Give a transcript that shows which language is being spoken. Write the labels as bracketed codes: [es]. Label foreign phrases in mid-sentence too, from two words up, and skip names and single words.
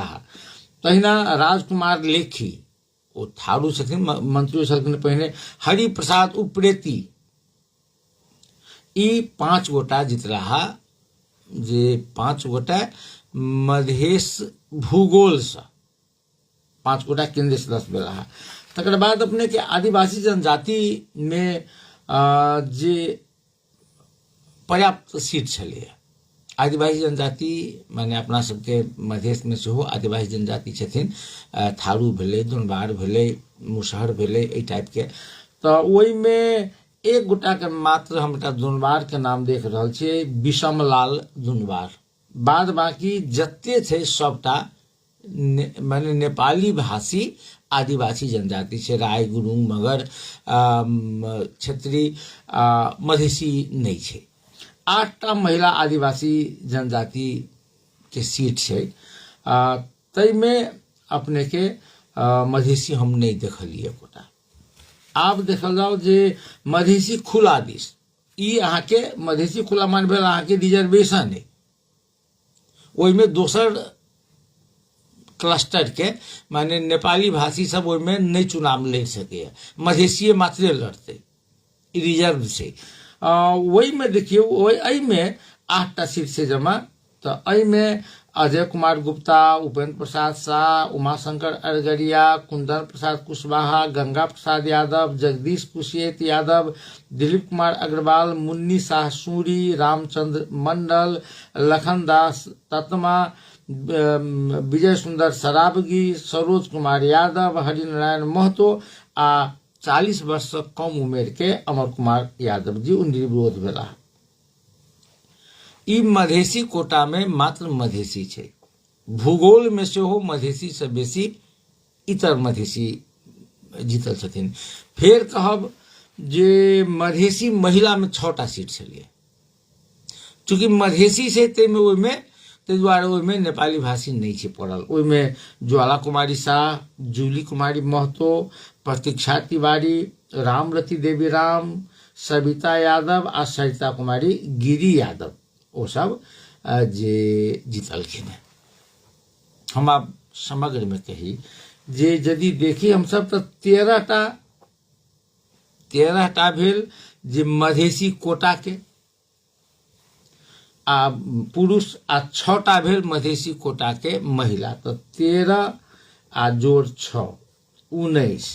[mai] तहिना राजकुमार लेखी, ओ थारू छथिन, मंत्री छलखिन पहिने। हरिप्रसाद उप्रेती, ई 5 गोटा जीतला, जे 5 गोटा मधेश भूगोल से 5 गोटा केंद्रीय सदस्य भेला। तकर बाद अपने के आदिवासी जनजाति में जे पर्याप्त सीट छलै। आदिवासी जनजाति माने अपना सबके मधेश में सेहो आदिवासी जनजाति छथिन, थारू भेलै, दुनबार भेलै, मुसहर भेलै, एहि टाइप के। तो ओहि में एक गोटा के मात्र हम दुनबार के नाम देख रहल छियै, विषमलाल दुनबार। बाद बाकी जते छै सबटा माने नेपाली भाषी आदिवासी जनजाति छे, राय, गुरुङ, मगर, क्षेत्री, मधेसी नहीं छे। 8टा महिला आदिवासी जनजाति के सीट छे, तई में अपने के मधेसी हम नहीं देखलिए कोटा। आप देखल जाओ जे मधेसी खुला दिस, ई अहाँ के मधेसी खुला मान भेल अहाँ के रिजर्वेशन है, ओई में दोसर क्लस्टर के माने नेपाली भाषी सब ओई में नहीं चुनाव लड़ सके, मधेसी मात्रे लड़ते रिजर्व से। वही में देखिए वही में 8टा सीट से जमा, तो अई में अजय कुमार गुप्ता, उपेंद्र प्रसाद शाह, उमाशंकर अरगरिया, कुंदन प्रसाद कुशवाहा, गंगा प्रसाद यादव, जगदीश कुशेत यादव, दिलीप कुमार अग्रवाल, मुन्नी शाह सूरी, रामचंद्र मंडल, लखनदास ततमा, विजय सुंदर सराबगी, सरोज कुमार यादव, हरिनारायण महतो आ 40 वर्ष से कम उमेर के अमर कुमार यादव जी निर्विरोध भेला। ई मधेसी कोटा में मात्र मधेसी छे, भूगोल में से हो मधेसी से बेसी इतर मधेसी जीतल छथिन। फिर कहब जे मधेसी महिला में 6टा सीट छलिए, चूंकि मधेसी से ते द्वारे ओहिमे नेपाली भाषी नहीं छे पड़ल। ओहिमे ज्वाला कुमारी शाह, जूली कुमारी महतो, प्रतीक्षा तिवारी, रामरती देवी राम, सविता यादव आ सरिता कुमारी गिरी यादव वो सब जे जीतलखिन। हम आप समग्र में कही जे यदि देखी हम सब तो 13टा भेल जे मधेसी कोटा के आ पुरुष आ 6टा भेल मधेसी कोटा के महिला, तो 13 आ जोड़ 6 19।